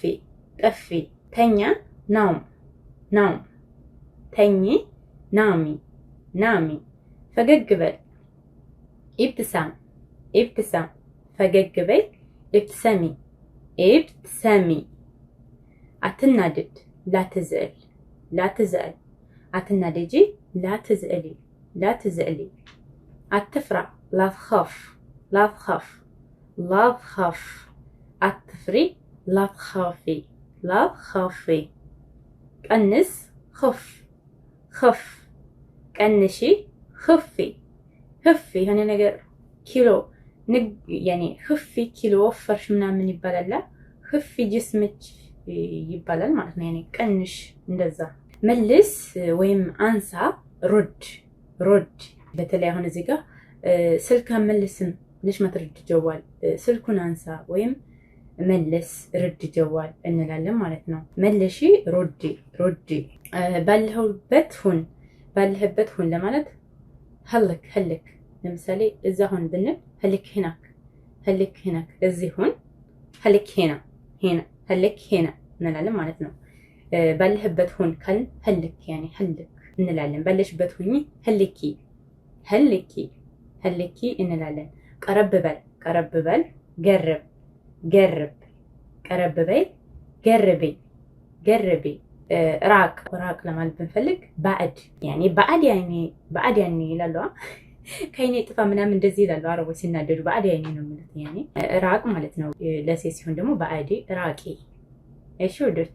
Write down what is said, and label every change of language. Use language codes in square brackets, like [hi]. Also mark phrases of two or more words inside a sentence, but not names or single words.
[am] ጠፊ ተኛ [ar] نام نام [am] ተኚ [ar] نامي نامي [am] ፈገግ በል [ar] ابتسم ابتسم [am] ፈገግ በይ [ar] ابتسمي ابتسمي [am] አትናደድ [ar] لا تزعل لا تزعل [am] አትናደጂ [ar] لا تزعلي لا تزعلي [am] አትፍራ [ar] لا تخف لا تخف لا تخف [am] አትፍሪ [ar] لا تخافي لا تخافي [am] ቀንስ [ar] خف خف [am] ቀንሺ خفي خفي የሆነ ነገር ኪሎ ያኒ خفي ኪሎ ወፈርሽ ምናምን ይባላል خفي ጅስምች ይባላል ማለት ነው። ያኒ ቀንሽ እንደዛ መልስ ወይም አንሳ [ar] رد رد [am] በተለይ አሁን እዚህ ጋር ስልክ መልስም [ar] ليش ما ترد جوال [am] ስልኩን አንሳ ወይም መልስ [ar] رد جوال [am] እንላለን ማለት ነው። መልሺ [ar] ردي ردي [am] ባለህበት ሁን ለማለት [ar] هلك هلك [am] ለምሳሌ እዛ ሁን ብንል [ar] هلك هناك هلك هناك [am] እዚህ ሁን [ar] هلك هنا هنا هلك هنا [am] እንላለን ማለት ነው። ባለህበት ሁን ካል [ar] هلك يعني هلك [am] እንላለን። ባለሽበት ሁኚ [ar] هلكي هلكي هلكي [am] እንላለን። ቀረብ በል [ar] قرب قرب [am] ቀረብ በይ ገርቢ ገርቢ ራቅ ራቅ ለማለት ብንፈልግ [ar] بعد يعني بعد يعني [am] ይላሉ ከይኔ ጥፋ ምናምን እንደዚህ ይላሉ አረቦች ሲናደዱ [ar] بعد يعني [am] ነው ማለት يعني ራቅ ማለት ነው። ለሴት ሲሆን ደግሞ ባዕድ ራቂ። እሺ ወዶች